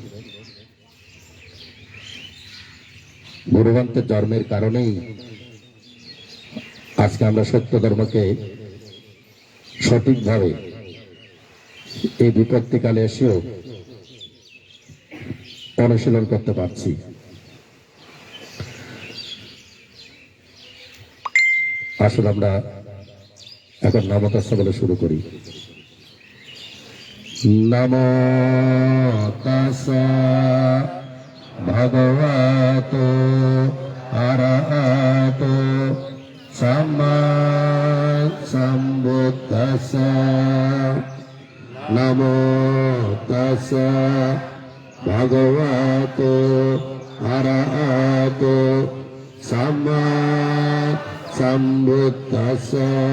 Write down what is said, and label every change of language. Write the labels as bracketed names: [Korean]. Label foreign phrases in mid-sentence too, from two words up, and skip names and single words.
[Bangla] গুরুগ্রন্থের জন্মের কারণেই আজকে আমরা সত্য ধর্মকে সঠিকভাবে এই বিপত্তিকালে এসেও অনুশীলন করতে পারছি। আসলে আমরা এখন নামতাস্য বলে শুরু করি। [Pali] নমো তাস্যা ভগবতো আরহাতো সাম্মা সম্বুদ্ধাস্যা। নমো তাস্যা ভগবতো আরহাতো সাম্মা সম্বুদ্ধাস্যা।